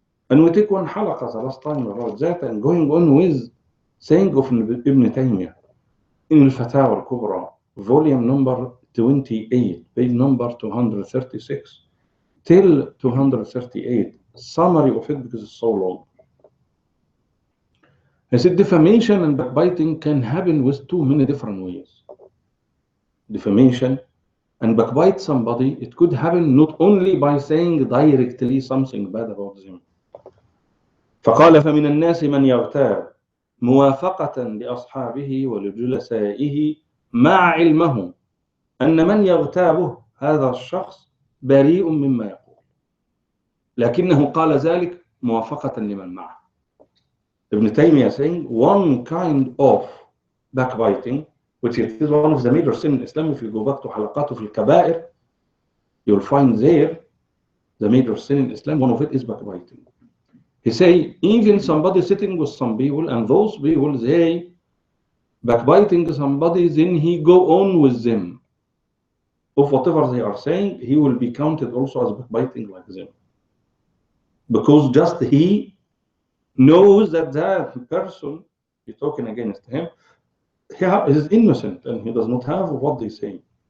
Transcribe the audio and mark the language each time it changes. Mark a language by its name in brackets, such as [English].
[English] And we take one halaqah the last time about that, and going on with saying of Ibn Taymiyyah in Al-Fatawa Al-Kubra, volume number 28, page number 236 till 238, summary of it because it's so long. He said defamation and backbiting can happen with too many different ways. Defamation and backbite somebody, it could happen not only by saying directly something bad about them. [Arabic] فقال فمن الناس من يغتاب موافقة لأصحابه ولجلسائه مع علمه أن من يغتابه هذا الشخص بريء مما يقول، لكنه قال ذلك موافقة لمن معه. [English] Ibn Taymiyyah saying one kind of backbiting, which is one of the major sins in Islam. If you go back to [Arabic] حلقاته في الكبائر, [English] you'll find there the major sin in Islam, one of it is backbiting. He say even somebody sitting with some people, and those people, they backbiting somebody, then he go on with them of whatever they are saying, he will be counted also as backbiting like them, because just he knows that that person you're talking against him, he is innocent and he does not have what they say.